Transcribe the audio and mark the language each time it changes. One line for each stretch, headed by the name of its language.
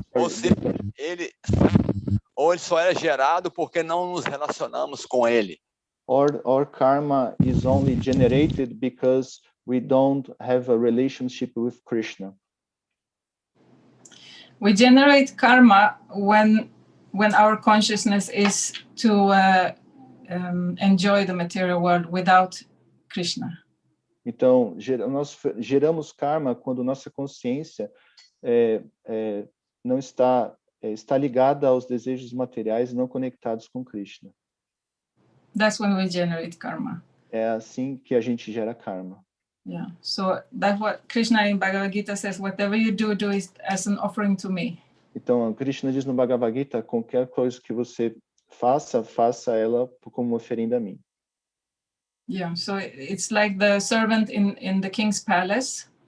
Portuguese: seja, ele só é gerado porque não nos relacionamos com ele?
English: Or karma is only generated because we don't have a relationship with Krishna? We generate karma when our consciousness is to enjoy the material world without Krishna.
Portuguese: Então, nós geramos karma quando nossa consciência não está ligada aos desejos materiais não conectados com Krishna.
English: That's when we generate karma.
Portuguese: É assim que a gente gera karma.
English: Yeah. So that's what Krishna in Bhagavad-gita says, whatever you do it as an offering to me.
Portuguese: Então, Krishna diz no Bhagavad-gita, qualquer coisa que você faça ela como oferenda a mim.
English: Yeah, so it's like the servant in the king's palace.